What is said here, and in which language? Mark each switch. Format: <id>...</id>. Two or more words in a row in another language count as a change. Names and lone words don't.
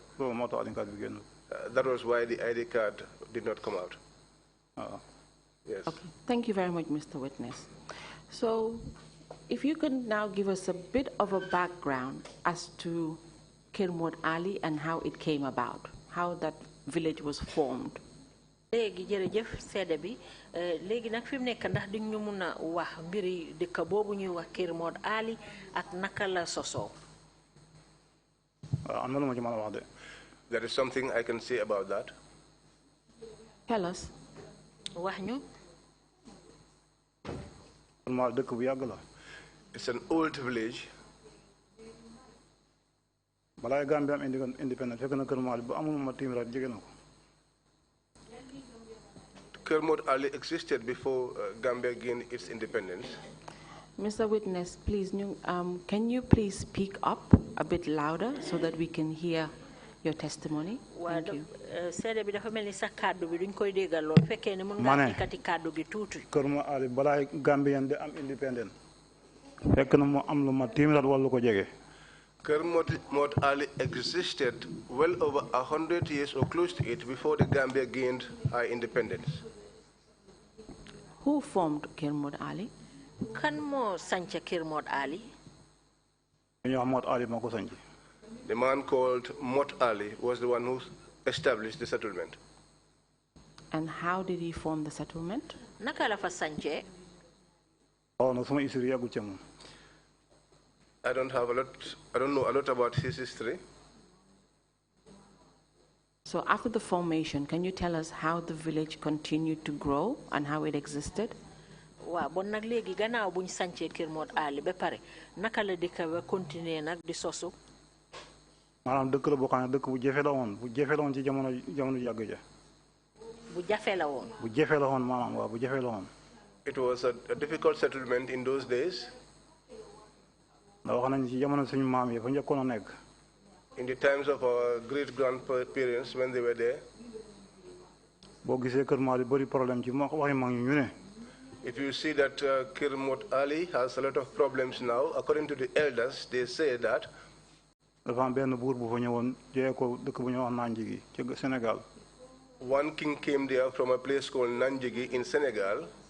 <en>That was why the ID card did not come out. Yes. Okay. Thank you very much, Mr. Witness. So, if you can now give us a bit of a background as to Kirmod Ali and how it came about, how that village was formed.</en> <wo>léegi jërëjëf seede bi léegi nag fi mu nekk ndax di ñu mun a wax mbiri dëkk boobu ñuy wax Kirmod Ali ak naka la sosoo. am na lu ma ci mën a wax de.</wo> <en>There is something I can say about that. Tell us.</en> <wo>wax ñu. dëkk bu yàgg la.</wo> <en>It's an old village.</en> <wo>balaa Gambia am independence fekk na Kirmod bu amul ma téeméer at jege na ko.</wo> <en>Kirmod Ali existed before Gambia gained its independence. Mr. Witness, please, can you please speak up a bit louder so that we can hear your testimony? Thank you.</en> <wo>seede bi dafa mel ni sa kàddu bi duñ koy déggal lool fekkee ne mun ngaa yëkkati kàddu gi tuuti. Kirmod Ali balaa Gambia de am independence fekk na mu am lu ma téeméer at wala ko jege.</wo> <en>Kirmod Ali existed well over 100 years or close to it before the Gambia gained our independence. Who formed Kirmod Ali?</en> <wo>Kan moo sanca Kirmod Ali?</wo> <en>The man called Mot Ali was the one who established the settlement. And how did he form the settlement?</en> <wo>Naka la fa sance?</wo> <en>I don't know a lot about his history. So after the formation, can you tell us how the village continued to grow and how it existed?</en> <wo>Wa bon nak legi gannaaw buñ sancé Kirmod Ali ba pare naka la dëkk ba continuer nak di sosu. Manam dëkk la bo xamne dëkk bu jafé la won ci jamono yàgg ja. Bu jafé la won. Bu jafé la won manam wa bu jafé la won.</wo> <en>It was a difficult settlement in those days.</en> <wo>Wax nañ ci jamono suñu maam yi fa ñëkkoon nekk.</wo> <en>In the times of our great-grandparents when they were there. If you see that Kirmod Ali has a lot of problems now, according to the elders, they say that one king came there from a place called Nanjigi in Senegal.</en>